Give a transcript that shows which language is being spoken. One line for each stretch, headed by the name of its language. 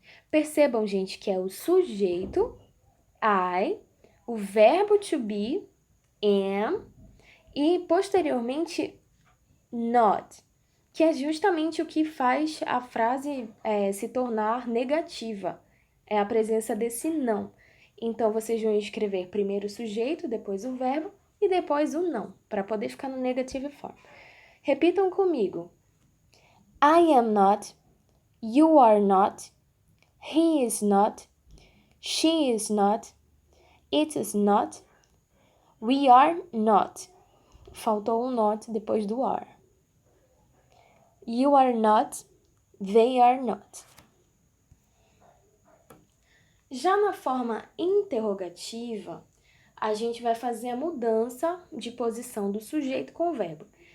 Portuguese: Percebam, gente, que é o sujeito, I, o verbo to be, am, e posteriormente not, que é justamente o que faz a frase se tornar negativa, é a presença desse não. Então, vocês vão escrever primeiro o sujeito, depois o verbo e depois o não, para poder ficar no negative form. Repitam comigo.
English: I am not, you are not, he is not, she is not, it is not, we are not.
Portuguese: Faltou um not depois do are.
English: You are not, they are not.
Portuguese: Já na forma interrogativa, a gente vai fazer a mudança de posição do sujeito com o verbo.